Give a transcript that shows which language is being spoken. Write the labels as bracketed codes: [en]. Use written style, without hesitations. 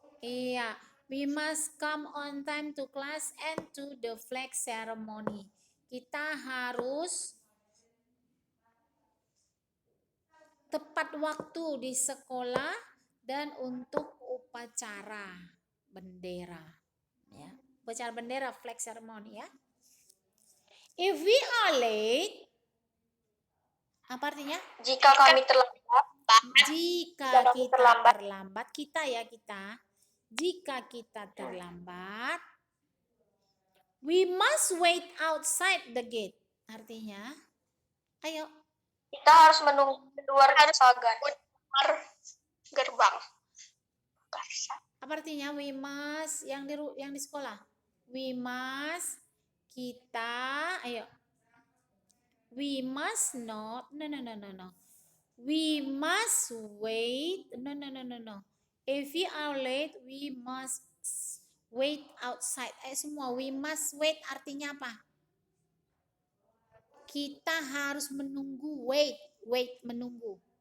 [en] Iya, we must come on time to class and to the flag ceremony. [id] Kita harus tepat waktu di sekolah dan untuk upacara bendera. Ya, upacara bendera, [en] flag ceremony [id] ya. [en] If we are late, [id] apa artinya? Jika kami terlambat. Jika kita terlambat, kita ya kita. Jika kita terlambat, [en] we must wait outside the gate. [id] Artinya, ayo. Kita harus menunggu di luar pagar. gerbang. Apa artinya [en] we must [id] yang di sekolah? [en] We must, [id] kita, ayo. [en] We must not, no. We must wait, no. If we are late, we must wait outside. [id] Semua, [en] we must wait [id] artinya apa? Kita harus menunggu, wait, menunggu.